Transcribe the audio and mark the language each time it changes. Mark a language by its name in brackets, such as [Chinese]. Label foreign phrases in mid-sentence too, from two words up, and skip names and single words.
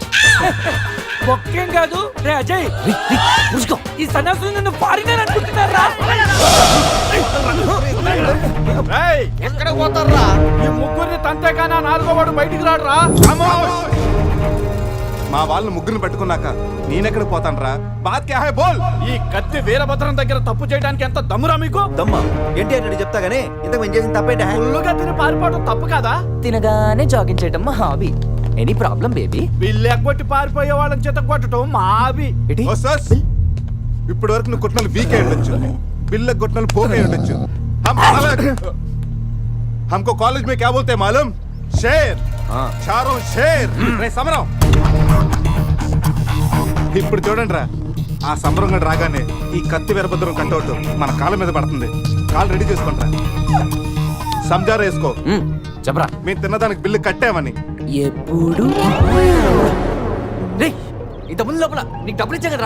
[Telugu] ఒక్కేం కాదు రే అజయ్, ఈ సన్యాసులు నన్ను ఫారినర్ అనుకుంటున్నారా? ఎక్కడ పోతారా? ఈ ముగ్గురిని తంతేగా నా 4వ వాడు బయటికి రాడురా. మా వాళ్ళని ముగ్గురిని పెట్టుకున్నాక నేనెక్కడ పోతాను రా? [Hindi] बात क्या है बोल. [Telugu] ఈ కత్తి వీరభద్రం దగ్గర తప్పు చేయడానికి ఎంత దమ్మురా మీకు? దమ్మా ఏంటి అంటే చెప్తా గానీ ఇంతకు మేము చేసిన తప్పేంట? ఫుల్లుగా తిని పారిపోవడం తప్పు కదా? తినగానే జాగింగ్ చేయడం మా హాబీ. [English] any problem baby? [Telugu] బిల్లు ఎగ్గొట్టి పారిపోయే వాళ్ళని చేత కొట్టడం మా హాబీ. ఓ సస్, ఇప్పటి వరకు నువ్వు కొట్టినలు వీక్ అయి ఉండొచ్చు, బిల్ల కొట్టినలు పోక్ అయి ఉండొచ్చు. [Hindi] हमको कॉलेज में क्या बोलते हैं मालूम? शेर. चारों शेर. [Telugu] రే సమరం, ఇప్పుడు చూడండి రా, ఆ సమరం గడు రాగానే ఈ కత్తి వీరభద్రం కట్టౌట్ మన కాళ్ళ మీద పడుతుంది. కాళ్ళు రెడీ చేసుకుంటారా? సంజారా వేసుకో. చెప్పరా. మేము తిన్నదానికి బిల్లు కట్టామని. ఎప్పుడు రే ఇంత ముందు లోపల నీకు డబ్బులు ఇచ్చా కదరా?